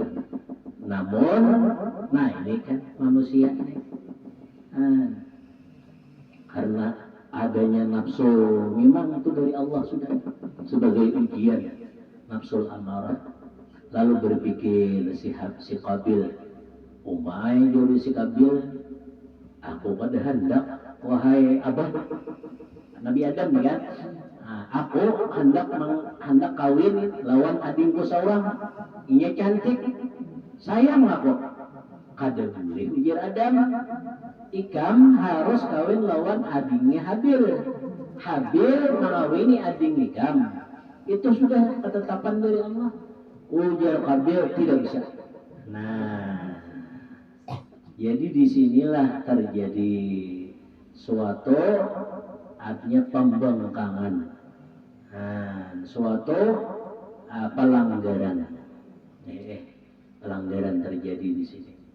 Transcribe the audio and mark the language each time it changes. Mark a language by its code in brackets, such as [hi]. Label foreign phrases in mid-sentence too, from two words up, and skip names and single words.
[id] Namun, ini kan manusia ini. Karena adanya nafsu, memang itu dari Allah sudah sebagai ujian, [ar] نفس الأمارة. [id] Lalu berpikir si Qabil, [bjn] umay jadi si Qabil, aku pada hendak, wahai abah Nabi Adam kan, aku hendak kawin lawan adikku seorang, ini cantik, sayang aku, kada boleh ujar Adam ikam harus kawin lawan adingnya Habil. [id] Habil mengawini [bjn] ading ikam. [id] Itu sudah ketetapan dari Allah. Ujar Habil tidak bisa. Nah, jadi disinilah terjadi suatu artinya pembangkangan, suatu pelanggaran, pelanggaran terjadi di sini.